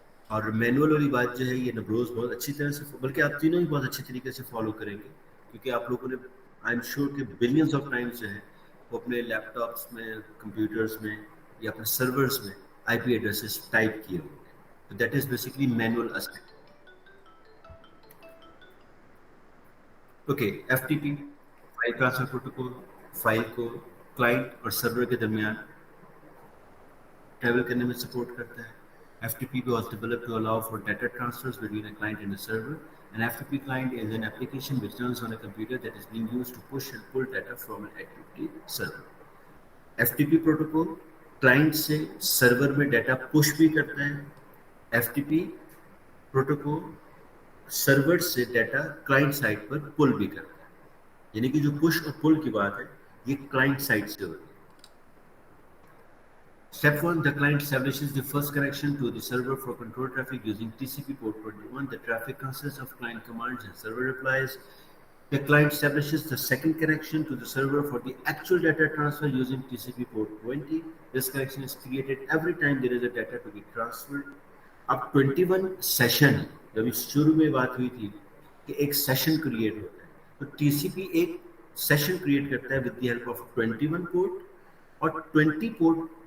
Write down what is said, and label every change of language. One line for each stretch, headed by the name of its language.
Hindi: और मैनुअल वाली बात जो है ये नबरोज बहुत अच्छी तरह से, बल्कि आप तीनों ही बहुत अच्छे तरीके से फॉलो करेंगे क्योंकि आप लोगों ने
English: I am sure
Hindi: कि
English: billions of times
Hindi: जो है वो अपने लैपटॉप्स में, कंप्यूटर्स में या अपने सर्वर्स में आईपी एड्रेसेस टाइप किए होंगे.
English: तो that is basically manual aspect.
Hindi: Okay, FTP file transfer protocol file को क्लाइंट और सर्वर के दरमियान ट्रैवल करने में सपोर्ट करता है.
English: FTP was developed to allow for data transfers between a client and a server. An FTP client is an application which runs on a computer that is being used to push and pull data from an FTP server.
Hindi: FTP protocol client से server में data push भी करता है. FTP protocol server से data client side पर पुल भी करता है. यानी कि जो पुश और पुल की बात है ये क्लाइंट साइड से होती है.
English: Step 1, the client establishes the first connection to the server for control traffic using TCP port 21. The traffic consists of client commands and server replies. The client establishes the second connection to the server for the actual data transfer using TCP port 20. This connection is created every time there is a data to be transferred.
Hindi: अब 21 session है. जब इस शुरू में बात हुई थी कि एक सेशन क्रिएट होता है तो TCP एक सेशन क्रिएट करता है
English: with the help of
Hindi: 21 port और 20 पोर्ट.